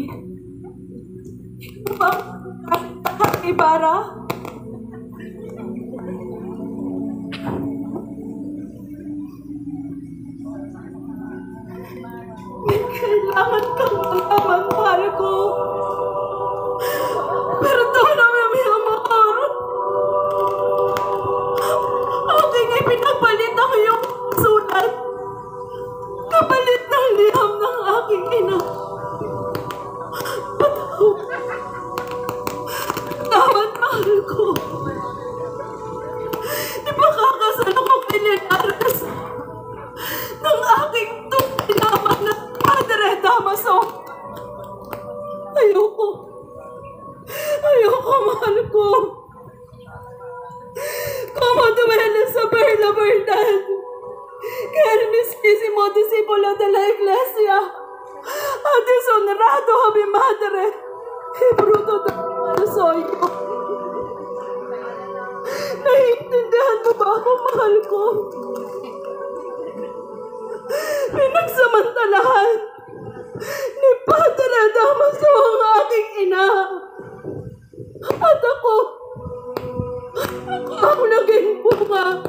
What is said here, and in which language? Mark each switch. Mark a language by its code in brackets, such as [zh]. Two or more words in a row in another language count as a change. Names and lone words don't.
[tl] Ito ba Ibarra? May kailangan kang malaman, mahal ko. [es] Perdóname, mi amor. [tl] Aking ipinapalit ang iyong sulat. Kapalit ng liham ng aking ina. Tawad, mahal ko. Ipakakasal ako kay Linares ng aking tunay naman na Padre Damaso. Ayoko. Ayoko, mahal ko. [es] Como duele saber la verdad que el mismísimo discípulo de la Iglesia ha deshonrado a mi madre y bruto de mal soy yo. [tl] Naiintindihan mo ba ako, mahal ko? Pinagsamantalahan ni Padre Damaso ang aking ina. At ako ang naging bunga.